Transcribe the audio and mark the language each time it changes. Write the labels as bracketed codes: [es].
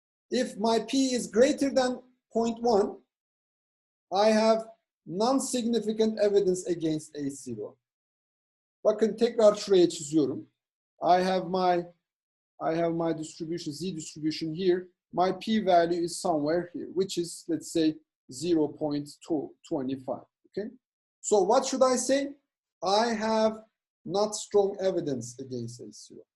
[en] If my p is greater than 0.1, I have non-significant evidence against H0. [tr] Bakın tekrar şuraya çiziyorum. [en] I have my distribution, z distribution here. My p-value is somewhere here, which is, let's say, 0.225. Okay. So what should I say? I have not strong evidence against H0.